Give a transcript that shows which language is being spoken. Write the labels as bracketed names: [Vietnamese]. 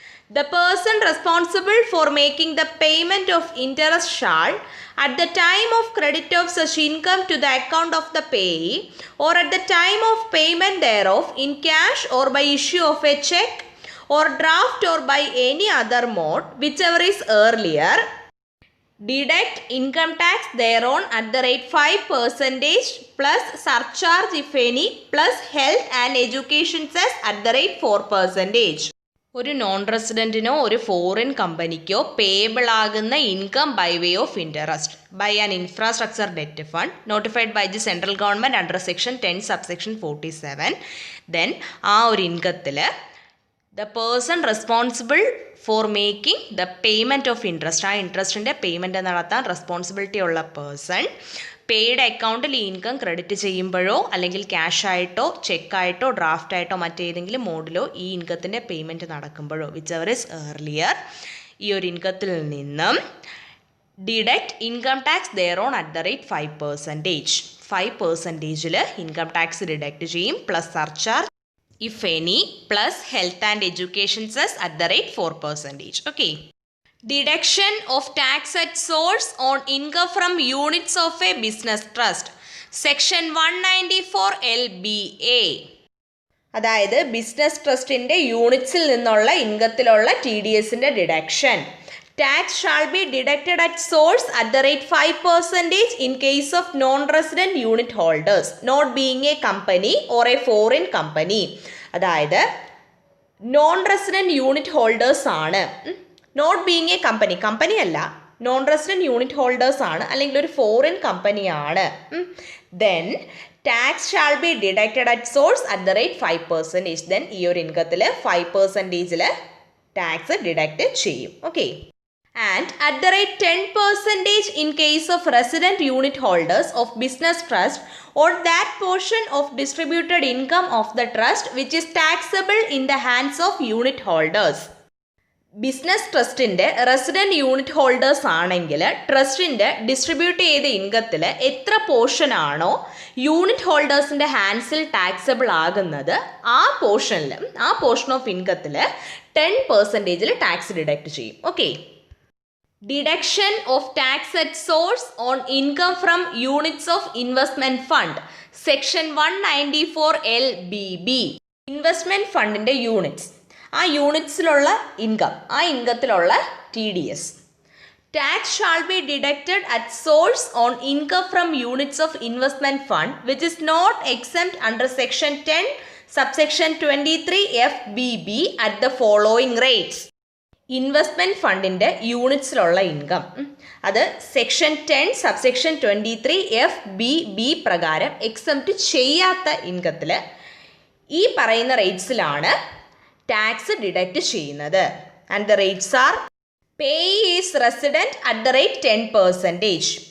[English] the person responsible for making the payment of interest shall, at the time of credit of such income to the account of the payee, or at the time of payment thereof in cash or by issue of a check or draft or by any other mode, whichever is earlier, deduct income tax thereon at the rate 5% plus surcharge if any plus health and education cess at the rate 4%. [Malayalam] ഒരു non റെസിഡൻറ്റിനോ ഒരു foreign കമ്പനിക്കോ payable ആകുന്ന [English] Income by way of interest by an infrastructure debt fund notified by the central government under section 10 subsection 47. [Malayalam] Then ആ ഒരു ഇൻകത്തിൽ [English] the person responsible for making the payment of interest, [Malayalam] ആ ഇൻട്രസ്റ്റിൻ്റെ payment നടത്താൻ responsibility ഉള്ള person paid അക്കൗണ്ടിൽ ഈ income credit ചെയ്യുമ്പോഴോ അല്ലെങ്കിൽ ക്യാഷായിട്ടോ ചെക്കായിട്ടോ ഡ്രാഫ്റ്റായിട്ടോ മറ്റേതെങ്കിലും മോഡിലോ ഈ ഇൻകത്തിൻ്റെ പേയ്മെൻറ്റ് നടക്കുമ്പോഴോ [English] whichever is earlier [Malayalam] ഈ ഒരു ഇൻകത്തിൽ നിന്നും [English] Deduct income tax thereon at the rate 5%. [Malayalam] 5%ൽ income tax deduct ചെയ്യും plus surcharge [English] if any plus health and education cess at the rate 4%. Okay. Deduction of tax at source on income from units of a business trust, section 194LBA. [Malayalam] അതായത് business ട്രസ്റ്റിൻ്റെ യൂണിറ്റ്സിൽ നിന്നുള്ള ഇൻകത്തിലുള്ള TDSൻ്റെ deduction. [English] Tax shall be deducted at source at the rate 5% in case of non-resident unit holders, not being a company or a foreign company. [Malayalam] അതായത് non resident unit holders ആണ്, [English] not being a company, [Malayalam] company അല്ല, non resident unit holders ആണ് അല്ലെങ്കിൽ ഒരു foreign കമ്പനിയാണ്. [English] Then tax shall be deducted at source at the rate 5%. [Malayalam] Then ഈ ഒരു ഇൻകത്തിൽ 5%ൽ tax deduct ചെയ്യും. Okay. [English] And at the rate 10% in case of resident unit holders of business trust or that portion of distributed income of the trust which is taxable in the hands of unit holders. [Malayalam] Business ട്രസ്റ്റിൻ്റെ resident unit holders ആണെങ്കിൽ ട്രസ്റ്റിൻ്റെ distribute ചെയ്ത ഇൻകത്തിൽ എത്ര പോർഷനാണോ unit ഹോൾഡേഴ്സിൻ്റെ ഹാൻഡ്സിൽ taxable ആകുന്നത് ആ portion of ഇൻകത്തിൽ 10%ൽ tax deduct ചെയ്യും. Okay. [English] Deduction of tax at source on income from units of investment fund, section 194LBB. [Malayalam] Investment ഫണ്ടിൻ്റെ units, ആ യൂണിറ്റ്സിലുള്ള income, ആ ഇൻകത്തിലുള്ള TDS. [English] Tax shall be deducted at source on income from units of investment fund which is not exempt under section 10 subsection 23FBB at the following rates. [Malayalam] Investment ഫണ്ടിൻ്റെ യൂണിറ്റ്സിലുള്ള income അത് section 10 subsection 23FBB പ്രകാരം exempt ചെയ്യാത്ത ഇൻകത്തിൽ ഈ പറയുന്ന റേറ്റ്സിലാണ് tax deduct ചെയ്യുന്നത്. [English] And the rates are payee is resident at the rate 10%.